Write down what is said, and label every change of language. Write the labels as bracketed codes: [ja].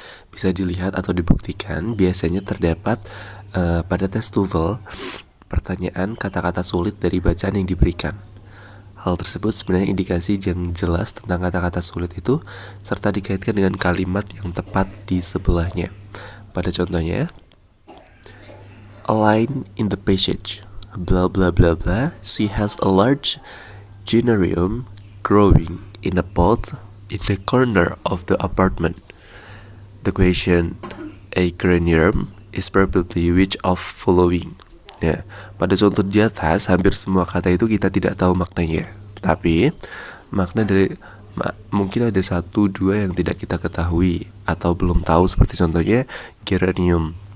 [id] Bisa dilihat atau dibuktikan biasanya terdapat pada tes TOEFL pertanyaan kata-kata sulit dari bacaan yang diberikan. Hal tersebut sebenarnya indikasi yang jelas tentang kata-kata sulit itu serta dikaitkan dengan kalimat yang tepat di sebelahnya. Pada contohnya, [en] a line in the passage, blah blah blah blah, she has a large genarium growing in a pot in the corner of the apartment. The question, a geranium is probably which of following? [id] Ya, pada contoh di atas hampir semua kata itu kita tidak tahu maknanya. Tapi makna dari mungkin ada 1-2 yang tidak kita ketahui atau belum tahu, seperti contohnya geranium.